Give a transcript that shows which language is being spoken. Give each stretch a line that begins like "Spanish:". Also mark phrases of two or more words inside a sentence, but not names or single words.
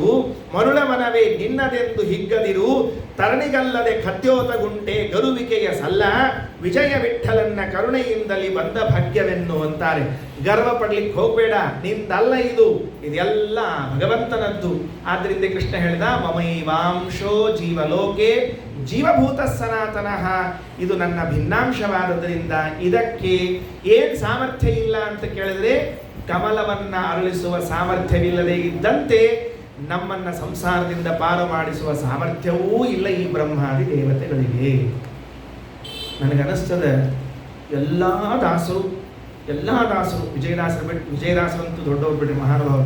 Kannada: ಮರುಳ ಮನವೇ ನಿನ್ನದೆಂದು ಹಿಗ್ಗದಿರು, ತರಣಿಗಲ್ಲದೆ ಖದ್ಯೋತ ಗುಂಟೆ ಗರುವಿಕೆಯ ಸಲ್ಲ, ವಿಜಯ ವಿಠಲನ್ನ ಕರುಣೆಯಿಂದಲಿ ಬಂದ ಭಾಗ್ಯವೆನ್ನು ಅಂತಾರೆ. ಗರ್ವ ಪಡ್ಲಿಕ್ಕೆ ಹೋಗಬೇಡ, ನಿಂದಲ್ಲ ಇದೆಲ್ಲ ಭಗವಂತನದ್ದು. ಆದ್ದರಿಂದ ಕೃಷ್ಣ ಹೇಳಿದ,
Sanskrit: ಮಮೈವಾಂಶೋ ಜೀವಲೋಕೆ ಜೀವಭೂತ ಸನಾತನಃ.
Kannada: ಇದು ನನ್ನ ಭಿನ್ನಾಂಶವಾದದ್ರಿಂದ ಇದಕ್ಕೆ ಏನು ಸಾಮರ್ಥ್ಯ ಇಲ್ಲ ಅಂತ ಕೇಳಿದ್ರೆ ಕಮಲವನ್ನ ಅರಳಿಸುವ ಸಾಮರ್ಥ್ಯವಿಲ್ಲದೆ ಇದ್ದಂತೆ ನಮ್ಮನ್ನ ಸಂಸಾರದಿಂದ ಪಾರು ಮಾಡಿಸುವ ಸಾಮರ್ಥ್ಯವೂ ಇಲ್ಲ ಈ ಬ್ರಹ್ಮಾದಿ ದೇವತೆಗಳಿಗೆ. ನನಗನಿಸ್ತದೆ ಎಲ್ಲ ದಾಸರು ವಿಜಯದಾಸರಂತೂ ದೊಡ್ಡವರು ಬಿಡ್ರಿ, ಮಹಾನುಭಾವರು.